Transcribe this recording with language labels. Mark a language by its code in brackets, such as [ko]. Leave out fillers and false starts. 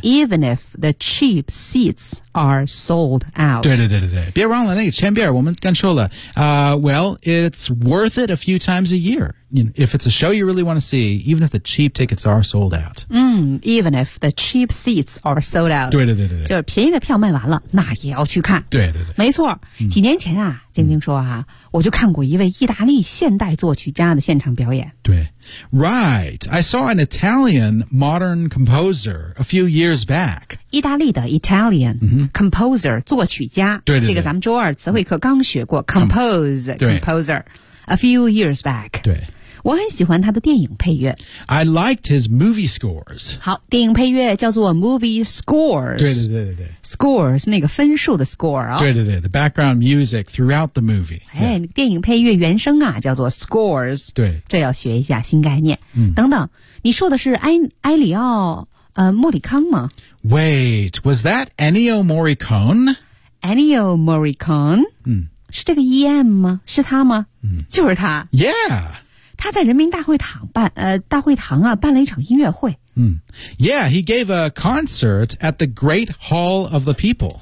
[en] ，even if the cheap seats are sold out， [zh] 对对对对对，别忘了那个前边我们刚说了， [en] well it's worth it a few times a year。 If it's a show you really want to see, even if the cheap tickets are sold out. 嗯 ，even if the cheap seats are sold out. [zh] 对对对对对，就是便宜的票卖完了，那也要去看。对对对，没错。几年前啊，晶晶说哈、我就看过一位意大利现代作曲家的现场表演。 [en] 对 ，right. I saw an Italian modern composer a few years back. [zh] 意大利的 Italian composer 作曲家。对对对，这个咱们周二词汇课刚学过 composer。 [en] A few years back. [zh] 对。我很喜欢他的电影配乐。 [en] I liked his movie scores. [zh] 好，电影配乐叫做 movie scores. 对对对对对。 Scores, 那个分数的 score 啊、哦。 [en] 对对对 ,the background music throughout the movie. [zh] 哎、yeah. 电影配乐原声啊叫做 scores. 对。这要学一下新概念。嗯、等等你说的是埃里奥莫里康吗 [en] ?Wait, was that Ennio Morricone? Ennio Morricone? 嗯。 [zh] 是这个 EM 吗？是他吗？嗯，就是他。 [en] Yeah， [zh] 他在人民大会堂办大会堂啊办了一场音乐会。 [en] 嗯 ，Yeah， he gave a concert at the Great Hall of the People。